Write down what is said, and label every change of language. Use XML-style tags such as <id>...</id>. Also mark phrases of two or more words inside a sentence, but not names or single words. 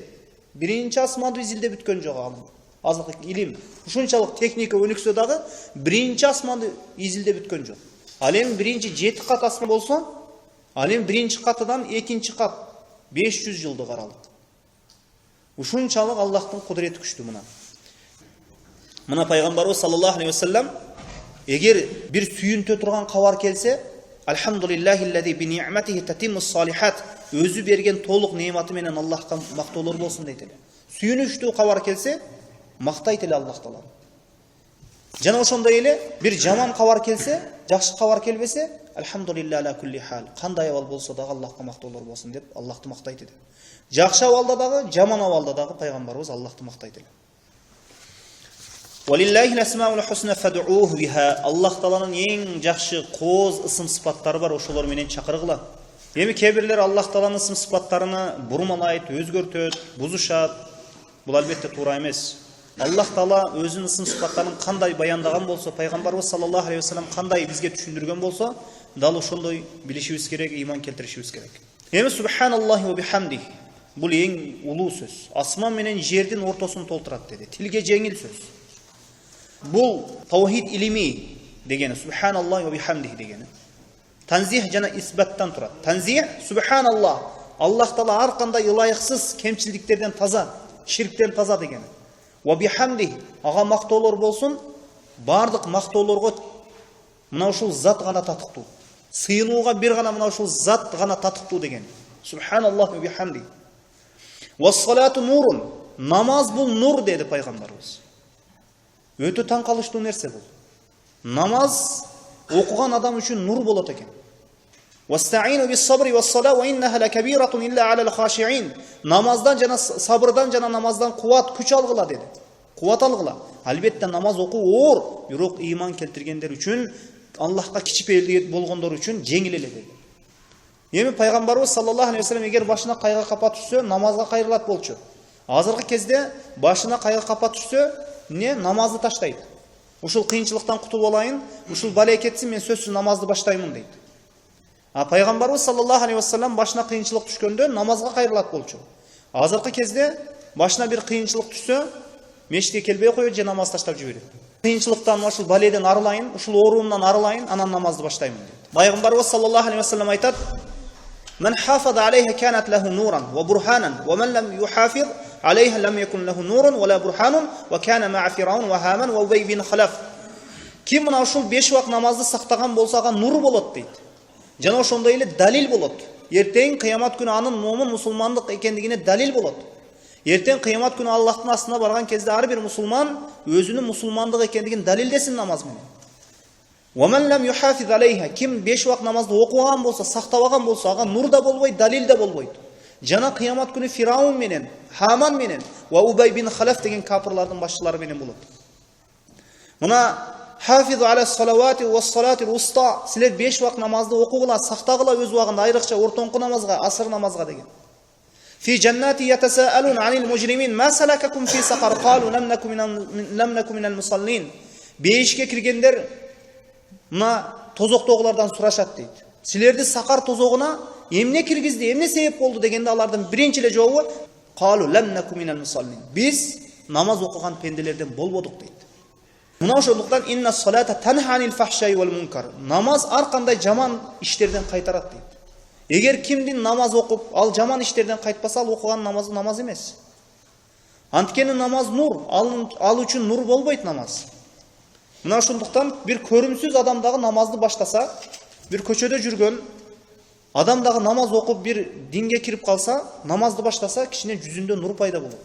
<ky>Биринчи асманды изилдеп бүткөн жок ал. Азыркы илим ушунчалык техника өнүксө дагы биринчи асманды изилдеп бүткөн жок. Ал эми биринчи 7 кат асман болсо, ал эми биринчи катыдан экинчи кат 500 жылдык аралык. Ушунчалык Аллахтын кудурети күчтүү мына. Мына пайгамбарыбыз</ky> <ar>صلى الله عليه وسلم</ar> <ky>эгер бир сүйүнтө турган кабар келсе,</ky> <ar>الحمد لله الذي بنعمته تتم الصالحات,</ar> <ky>өзү берген толук неаматы менен Аллахка мактоолор болсун дейт эле. Сүйүнүчтүү кабар келсе, мактайт эле Аллах таала. Жана ошондой эле бир жаман кабар келсе, жакшы кабар келбесе,</ky> <ar>الحمد لله على كل حال.</ar> <ky>Кандай абал болсо дагы Аллахка мактоолор болсун деп Аллахты мактайт эле. Жакшы абалда дагы, жаман абалда дагы пайгамбарыбыз Аллахты мактайт эле.</ky> <ar>ولله الأسماء الحسنى فادعوه بها.</ar> <ky>Аллах тааланын эң жакшы кооз ысым сыпаттары бар, ошолор менен чакыргыла. Эми кебирлер Аллах тааланын ысым сыпаттарына бурмалайт, өзгөртөт, бузушат. Бул албетте туура эмес. Аллах таала өзүнүн ысым сыпаттарын кандай баяндаган болсо, пайгамбарыбыз</ky> <ar>صلى الله عليه وسلم</ar> <ky>кандай бизге түшүндүргөн болсо, дал ошондой билишибиз керек, ыйман келтиришибиз керек.</ky> <ar>Эми سبحان الله وبحمده.</ar> <ky>Бул эң улуу сөз. Асман менен жердин ортосун толтурат деди. Тилге жеңил сөз. Бул таухид илими дегени,</ky> <ar>سبحان الله وبحمده дегени.</ar> <ky>Танзих жана исбаттан турат. Танзих субханаллах. Аллах таала ар кандай ылайыксыз кемчилдиктерден таза, ширктен таза дегени.</ky> <ar>وبحمده,</ar> <ky>ага мактоолор болсун, бардык мактоолорго мына ушул зат гана татыктуу. Сыйынууга бир гана мына ушул зат гана татыктуу деген.</ky> <ar>سبحان الله وبحمده. والصلاة نور.</ar> <ky>Намаз бул нур деди пайгамбарыбыз. Өтө таң калыштуу нерсе бул. Намаз окуган адам үчүн нур болот экен.</ky> <ar>واستعينوا بالصبر والصلاة وإنها لكبيرة إلا على الخاشعين.</ar> <ky>Намаздан жана сабырдан жана намаздан кубат күч алгыла деди. Кубат алгыла. Албетте намаз окуу оор, бирок ыйман келтиргендер үчүн, Аллахка кичипейилдик болгондор үчүн жеңил эле деди. Эми пайгамбарыбыз</ky> <ar>صلى الله عليه وسلم</ar> <ky>эгер башына кайгы капа түшсө, намазга кайрылат болчу. Азыркы кезде башына кайгы капа түшсө, намазды таштайт. Ушул кыйынчылыктан кутулуп алайын, ушул бала кетсин, мен сөзсүз намазды баштаймын дейт. А пайгамбарыбыз</ky> <ar>صلى الله عليه وسلم</ar> <ky>башына кыйынчылык түшкөндө намазга кайрылат болчу. Азыркы кезде башына бир кыйынчылык түшсө, мешитке келбей коет же намаз таштап жиберет. Кыйынчылыктан ушул баледен арылайын, ушул оорумдан арылайын, анан намазды баштаймын дейт.</ky> <ar>Пайгамбарыбыз صلى الله عليه وسلم айтат: "من حافظ عليها كانت له نورا وبرهانا ومن لم يحافظ عليها لم يكن له نور ولا برهان وكان مع فرعون وهامان وأبي بن خلف."</ar> <ky>Ким мына ушул 5 вак намазды сактаган болсо, ага нур болот дейт. Жана ошондой эле далил болот. Эртең кыямат күнү анын момун мусулмандык экендигине далил болот. Эртең кыямат күнү Аллахтын астына барган кезде ар бир мусулман өзүнүн мусулмандык экендигин далилдесин намаз менен.</ky> <ar>ومن لم يحافظ عليها,</ar> <ky>ким 5 вак намазды окуган болсо, сактабаган болсо, ага нур да болбойт, далил да болбойт. Жана кыямат күнү Фираун менен, Хаман менен ва Убай бин Халаф деген капырлардын башчылары менен болот. Мына</ky> <ar>حافظوا على الصلوات والصلاة الوسطى,</ar> <ky>силер 5 вак намазды окугула, сактагыла өз убагында, айрыкча ортоңку намазга, асыр намазга деген.</ky> <ar>في جنات يتساءلون عن المجرمين ما سلككم في سقر قالوا لم نك من المصلين.</ar> <ky>Бейишке киргендер мына тозоктогулардан сурашат дейт. Силерди сақар тозогуна эмне киргизди, эмне себеп болду дегенде алардын биринчи эле жообу</ky> <ar>قالوا لم نك من المصلين.</ar> <ky>Биз намаз окуган пенделерден болбодук дейт. Мына ошондуктан</ky> <ar>إن الصلاة تنهى عن الفحشاء والمنكر.</ar> <ky>Намаз ар кандай жаман иштерден кайтарат дейт. Эгер кимдин намаз окуп, ал жаман иштерден кайтпаса, ал окуган намазы намаз эмес. Анткени намаз нур, ал үчүн нур болбойт намаз. Мына ошондуктан бир көрүмсүз адам дагы намазды баштаса, бир көчөдө жүргөн адам дагы намаз окуп бир динге кирип калса, намазды баштаса, кичине жүзүндө нур пайда болот.</ky>